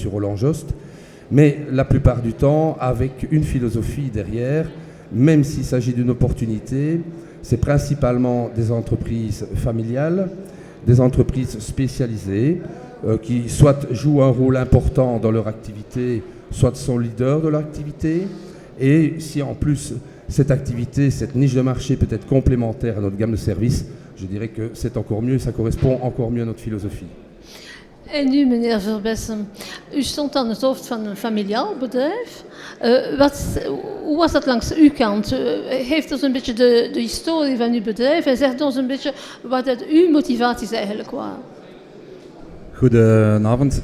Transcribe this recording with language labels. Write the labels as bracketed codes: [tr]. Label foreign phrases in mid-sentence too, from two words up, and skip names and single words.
[fr] Roland Jost, mais la plupart du temps avec une philosophie derrière, même s'il s'agit d'une opportunité, c'est principalement des entreprises familiales, des entreprises spécialisées qui soit jouent un rôle important dans leur activité, soit sont leaders de leur activité. Et si en plus cette activité, cette niche de marché peut être complémentaire à notre gamme de services, je dirais que c'est encore mieux, ça correspond encore mieux à notre philosophie. [nl] En nu, meneer Ver Bessem, u stond aan het hoofd van een familiaal bedrijf. Hoe was dat langs uw kant? Geeft ons een beetje de historie van uw bedrijf en zegt ons een beetje wat dat uw motivaties eigenlijk waren. Goedenavond.